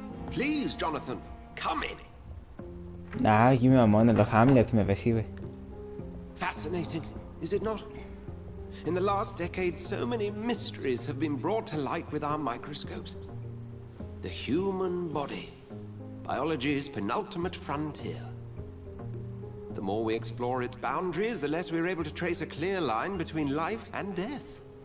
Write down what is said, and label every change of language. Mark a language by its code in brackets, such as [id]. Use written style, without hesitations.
[en] Please, Jonathan, come in. [es] Ah, aquí mi mamón, el Hamlet me recibe. [en] fascinating, is it not? In the last decade, so many mysteries have been brought to light with our microscopes. The human body, biology's penultimate frontier. The more we explore its boundaries, the less we're able to trace a clear line between life and death.